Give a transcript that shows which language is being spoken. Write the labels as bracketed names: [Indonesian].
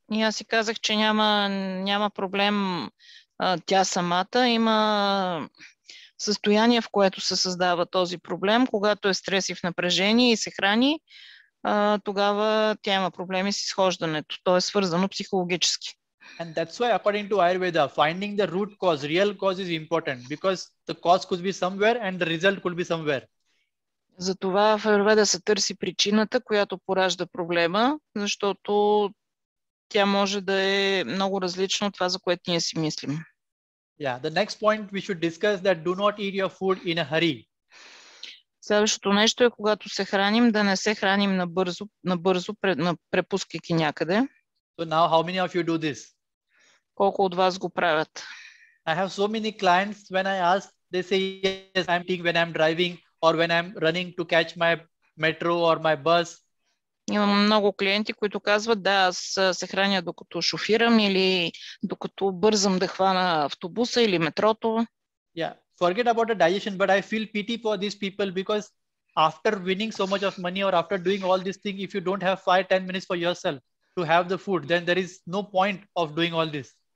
[Bulgarian] И аз си казах, че няма проблем тя самата. Има състояние, в което се създава този проблем, когато е стрес и в напрежение и се храни, тогава тя има проблеми с изхождането. То е свързано психологически. [English] And that's why according to Ayurveda, finding the root cause, real cause is important because the cause could be somewhere and the result could be somewhere. [Bulgarian] Затова в Аюрведа се търси причината, която поражда проблема, защото тя може да е много различна от това, за което ние си мислим. [English] Yeah, the next point we should discuss that do not eat your food in a hurry. [Bulgarian] Следващото нещо е, когато се храним, да не се храним набързо, препускайки някъде. [English] So now how many of you do this? [Bulgarian] Колко от вас го правят? [English] I have so many clients when I ask, they say yes, I'm eating when I'm driving or when I'm running to catch my metro or my bus. [Bulgarian] Имам много клиенти, които казват, да, аз се храня докато шофирам или докато бързам да хвана автобуса или метрото. [English] Yeah, forget about the digestion, but I feel pity for these people because after winning so much of money or after doing all these things, if you don't have 5-10 minutes for yourself to have the food, then there is no point of doing all this.